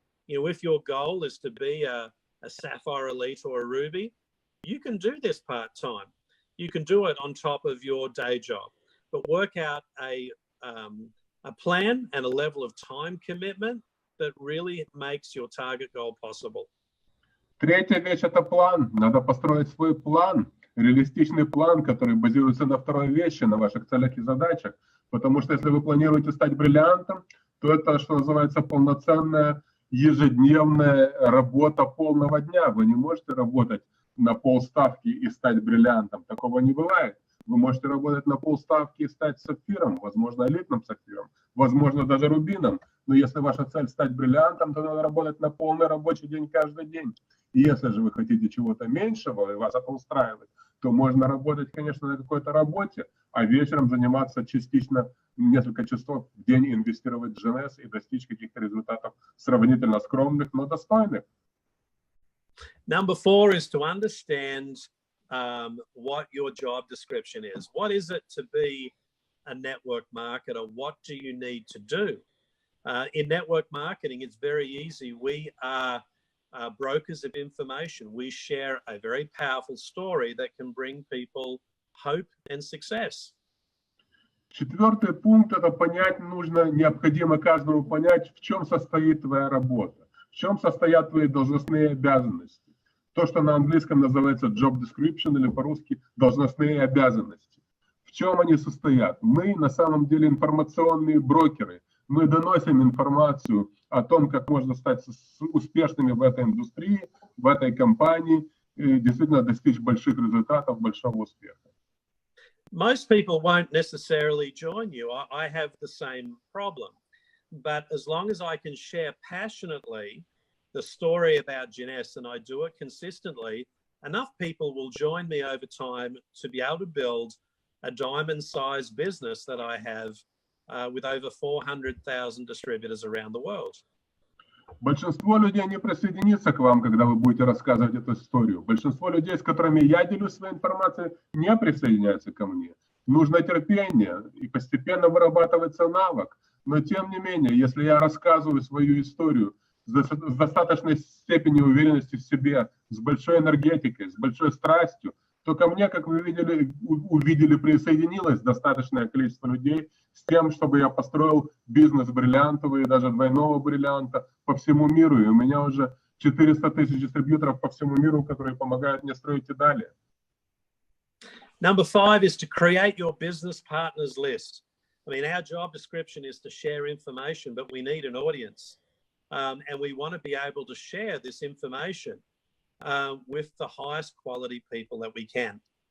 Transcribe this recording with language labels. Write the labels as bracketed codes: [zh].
[en] You know, if your goal is to be a sapphire elite or a ruby, you can do this part-time. You can do it on top of your day job, but work out a plan and a level of time commitment that really makes your target goal possible. [ru] Третья вещь – это план. Надо построить свой план, реалистичный план, который базируется на второй вещи, на ваших целях и задачах. Потому что если вы планируете стать бриллиантом, то это, что называется, полноценная ежедневная работа полного дня. Вы не можете работать на полставки и стать бриллиантом. Такого не бывает. Вы можете работать на полставки и стать сапфиром, возможно, элитным сапфиром, возможно, даже рубином. Но если ваша цель стать бриллиантом, то надо работать на полный рабочий день каждый день. И если же вы хотите чего-то меньшего, и вас это устраивает, то можно работать, конечно, на какой-то работе, а вечером заниматься частично несколько часов в день, инвестировать в Jeunesse и достичь каких-то результатов сравнительно скромных, но достойных. [en] Number 4 is to understand what your job description is. What is it to be a network marketer? What do you need to do? In network marketing, it's very easy. We are brokers of information. We share a very powerful story that can bring people hope and success. [ru] Четвертый пункт – это понять нужно, необходимо каждому понять, в чем состоит твоя работа, в чем состоят твои должностные обязанности. То, что на английском называется job description или по-русски должностные обязанности. В чем они состоят? Мы на самом деле информационные брокеры. Мы доносим информацию о том, как можно стать успешными в этой индустрии, в этой компании и действительно достичь больших результатов, большого успеха. [en] Most people won't necessarily join you. I have the same problem. But as long as I can share passionately the story about Jeunesse and I do it consistently, enough people will join me over time to be able to build a diamond-sized business that I have with over 400,000 distributors around the world. [ru] Большинство людей не присоединится к вам, когда вы будете рассказывать эту историю. Большинство людей, с которыми я делюсь своей информацией, не присоединяются ко мне. Нужно терпение, и постепенно вырабатывается навык. Но тем не менее, если я рассказываю свою историю с достаточной степенью уверенности в себе, с большой энергетикой, с большой страстью, то ко мне, как вы увидели, присоединилось достаточное количество людей с тем, чтобы я построил бизнес бриллиантовый, даже двойного бриллианта по всему миру. И у меня уже 400 тысяч дистрибьюторов по всему миру, которые помогают мне строить и далее. [en] Number 5 is to create your business partners list. I mean, our job description is to share information, but we need an audience. And we want to be able to share this information with the highest quality people that we can.